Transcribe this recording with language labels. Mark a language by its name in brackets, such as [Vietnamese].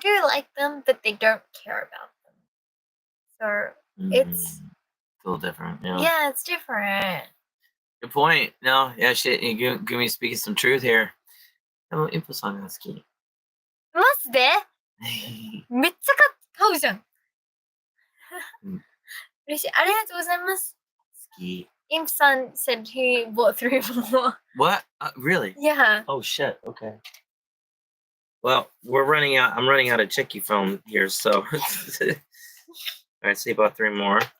[English] They do like them, but they don't care about them. So it's a little different. Yeah, it's different. Good point. No, yeah, shit. Gumi speaking some truth here. [Japanese] でも、インポさんが好き。マジでめっちゃ買うじゃん。嬉しい。ありがとうございます。好き。 [English] Imp-san said he bought 3 more. What? Really? Yeah. Oh, shit. Okay. Well, we're running out. I'm running out of Cheki foam here, so. All right, so you bought 3 more.